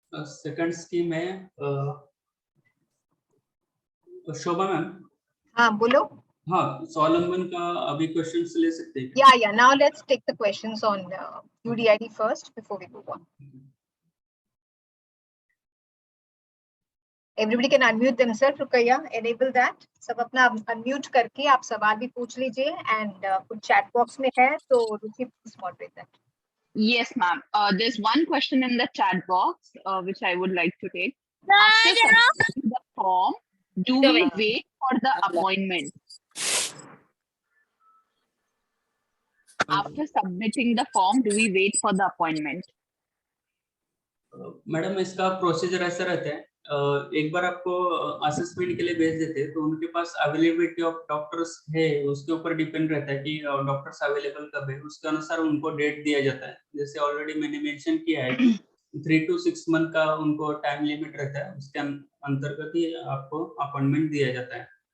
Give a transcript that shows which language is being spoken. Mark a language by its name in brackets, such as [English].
[Hindi] Second scheme है शोभा ma'am. हाँ बोलो। हाँ, स्वावलंबन का अभी क्वेश्चंस ले सकते हैं। [English] Yeah. Now let's take the questions on UDID first before we move on. Everybody can unmute themselves. Rukaiya, enable that. [Hindi] सब अपना unmute करके आप सवाल भी पूछ लीजिए and कुछ chat box में है तो रुचि [English] please moderate that. Yes, ma'am. There's one question in the chat box which I would like to take. After submitting the form, do we wait for the appointment? After submitting the form, do we wait for the appointment? [Hindi] Madam इसका procedure ऐसा रहता है, एक बार आपको assessment के लिए भेज देते हैं तो उनके पास अवेलेबिलिटी ऑफ डॉक्टर्स है, उसके ऊपर डिपेंड रहता है कि डॉक्टर्स अवेलेबल कब है, उसके अनुसार उनको डेट दिया जाता है। जैसे ऑलरेडी मैंने मेंशन किया है कि 3 to 6 मंथ का उनको टाइम लिमिट रहता है, उसके अंतर्गत ही आपको अपॉइंटमेंट दिया जाता है।